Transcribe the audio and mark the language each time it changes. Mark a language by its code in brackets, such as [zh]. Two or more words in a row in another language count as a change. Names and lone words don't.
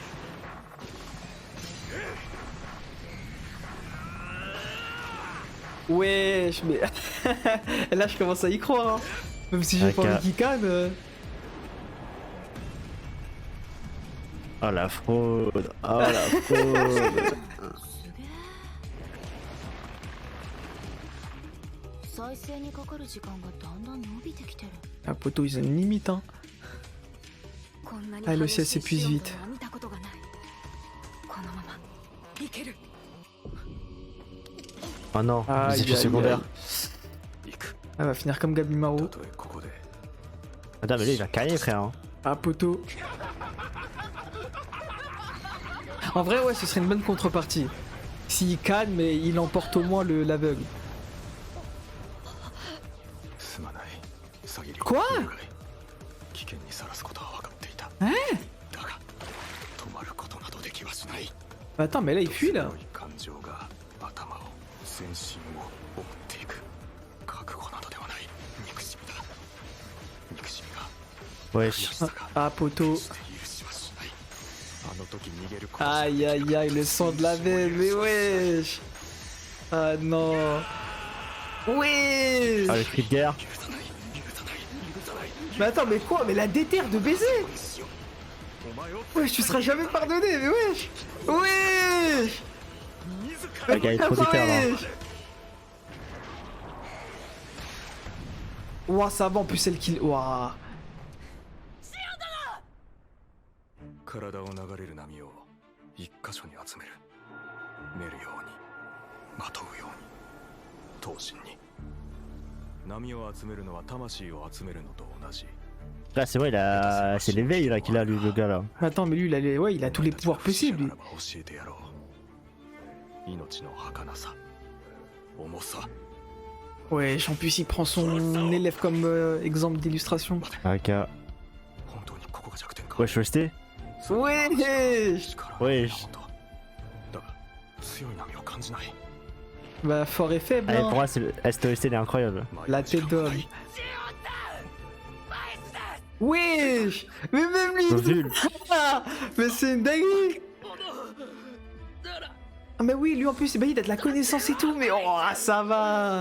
[fr] Wesh, mais. Là, je commence à y croire, hein. Même si j'ai Ok. pas envie qu'il canne. Oh la fraude. Oh la fraude. [ja] 再生にかかる時間がだんだん伸びてきてる。 [fr] Ah, poteau, ils ont une limite, hein. [ja] こんなに [fr] Ah, le [ja] 激 [fr] ciel [ja] しい [fr] s'épuise [ja] シオン [fr] vite. [ja] 殿は見たことがない。このままいける。 [fr] Oh non, Aïe, les effets aïe, secondaires. [ja] 行く。 [fr] Elle va finir comme Gabi Mao. [ja] たとえここで [fr] Attends, mais lui il va calmer, frère. Hein. Ah, poteau. En vrai, ouais, ce serait une bonne contrepartie. S'il canne, mais il emporte au moins l'aveugle. [ja] すまない。さぎり。 [fr] Quoi [ja] 危険にさらすことは分かっていた。だが止まることなどできはしない。 [fr] Attends, mais là, il fuit, là. [ja] 強い感情が頭を全身を覆っていく。覚悟などではない。憎しみだ。憎しみが [fr] Wesh. Ah, poteau. [ja] して許しはしない。あの時逃げること。 [fr] Aïe, aïe, aïe, le sang de la veine, mais wesh. Ah, non. Wesh. Ah, le cri de guerre. Mais attends, mais quoi? Mais la déterre de baiser. Wesh, tu seras jamais pardonné, mais wesh. Wesh. Le gars est trop déter là. Wesh. Ouah, ça va, en plus, celle qui... Ouah. [ja] 体を流れる波を一箇所に集める。練るように、まとうように、闘神に。波を集めるのは魂を集めるのと同じ。 [fr] Là, c'est vrai, c'est l'éveil là qu'il a, lui, le gars là. Attends, mais lui, ouais, il a tous les pouvoirs possibles, lui. [ja] 教えてやろう。命の儚さ、重さ。 [fr] Wesh, en plus, il prend son élève comme exemple d'illustration. Ok. [ja] 本当にここが弱点か。 [fr] Wesh, resté. Wesh. Wesh. [ja] だが強い波を感じない。 [fr] Bah, fort et faible, Allez, hein. pour moi, STOST, elle est incroyable. La tête d'homme. Wesh. Mais même lui, Nul. Ah, mais c'est une dinguerie. Ah mais oui, lui en plus, bah, il a de la connaissance et tout, mais oh, ça va.